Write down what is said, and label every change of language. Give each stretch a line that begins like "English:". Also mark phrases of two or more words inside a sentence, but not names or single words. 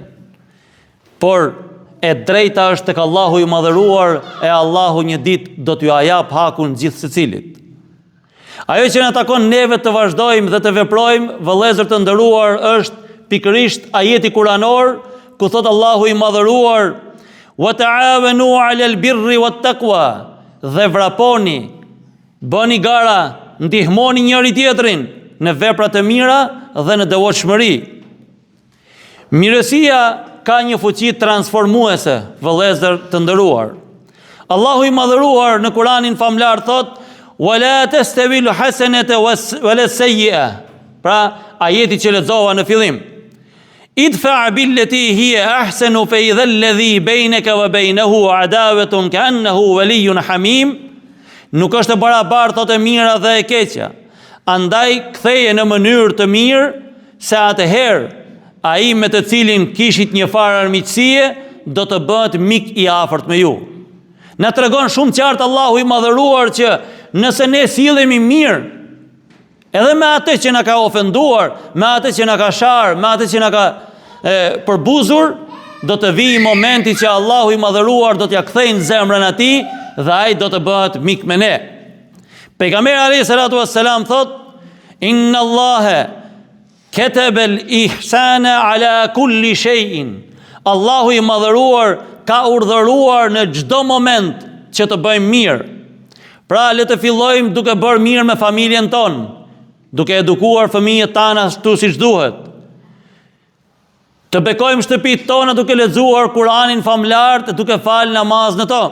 Albanian: Por e drejta është tek Allahu i madhëruar, e Allahu një ditë do t'ju jap hakun gjithë secilit. Ajo që na takon neve të vazhdojmë dhe të veprojmë, vëllezër të nderuar, është pikërisht ajeti kuranor ku thot Allahu i madhëruar:
Arabic: "وتعاونوا على البر والتقوى",
Albanian: dhe vraponi, bëni gara, ndihmoni njëri tjetrin në veprat e mira dhe në devotshmëri. Mirësia ka një fuqi transformuese, vëllezër të nderuar. Allahu i madhëruar në Kuranin famlar thot:
Arabic: "ولا تستوي الحسنة ولا السيئة",
Albanian: pra ajeti që lexova në fillim.
Arabic: "ادفع بالتي هي أحسن فإذا الذي بينك وبينه عداوة كأنه ولي حميم",
Albanian: nuk është e barabartë thot e mira dhe e keqja. Andaj ktheje në mënyrë të mirë, se atëherë ai me të cilin kishit një farë armiqësie do të bëhet mik i afërt me ju. Na tregon shumë qartë Allahu i madhëruar që nëse ne sillemi mirë, edhe me atë që na ka ofenduar, me atë që na ka sharë, me atë që na ka përbuzur, do të vijë momenti që Allahu i madhëruar do t'ja kthejnë zemrën atij dhe ai do të bëhet mik me ne. Pejgamberi
Arabic: عليه الصلاة والسلام
Albanian: thot:
Arabic: "إن الله كتب الإحسان على كل شيء".
Albanian: Allahu i madhëruar ka urdhëruar në çdo moment që të bëjmë mirë. Pra le të fillojmë duke bërë mirë me familjen tonë, duke edukuar fëmijët tana ashtu siç duhet. Të bekojmë shtëpitë tona duke lexuar Kuranin famlar, duke falë namaz në to.